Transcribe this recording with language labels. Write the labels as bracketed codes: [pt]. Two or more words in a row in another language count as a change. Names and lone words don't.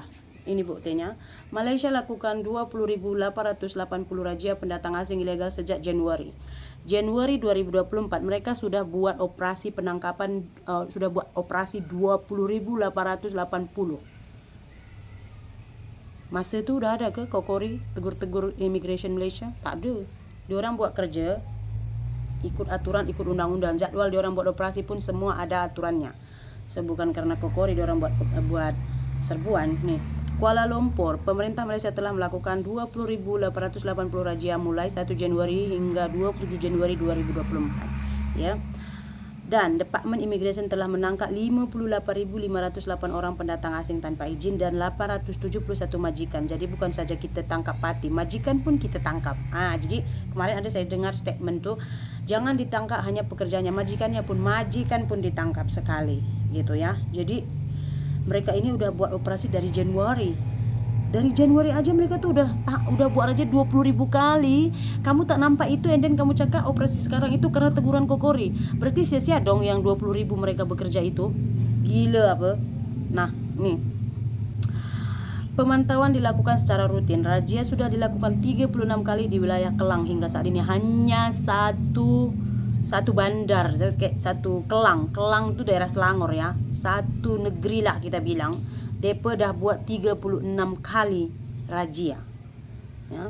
[id] Ini buktinya, Malaysia lakukan 20.880 razia pendatang asing ilegal sejak Januari 2024. Mereka sudah buat operasi penangkapan, sudah buat operasi 20.880. [ms] Masa itu udah ada ke Kokori tegur-tegur immigration Malaysia? Tak ada. Diorang buat kerja ikut aturan, ikut undang-undang. Jadwal diorang buat operasi pun semua ada aturannya. So, bukan karena Kokori diorang buat serbuan nih. [id] Kuala Lumpur, pemerintah Malaysia telah melakukan 20.880 razia mulai 1 Januari hingga 27 Januari 2024. Ya. Dan Departemen Imigresen telah menangkap 58.508 orang pendatang asing tanpa izin dan 871 majikan. Jadi bukan saja kita tangkap pati, [ms] majikan pun kita tangkap. [id] Jadi kemarin ada saya dengar statement tuh, jangan ditangkap hanya pekerjaannya, majikan pun ditangkap sekali, gitu ya. Jadi mereka ini udah buat operasi dari Januari. Dari Januari aja mereka tuh udah buat aja 20.000 kali. [ms] Kamu tak nampak itu, [en] and then [ms] kamu cakap operasi sekarang itu karena teguran Kokori. [id] Berarti sia-sia dong yang 20.000 mereka bekerja itu. Gila apa? Nah, nih. Pemantauan dilakukan secara rutin. Razia sudah dilakukan 36 kali di wilayah Kelang hingga saat ini. [ms] Hanya satu bandar, kayak satu Kelang itu daerah Selangor ya, satu negeri lah kita bilang, depa dah buat 36 kali razia ya.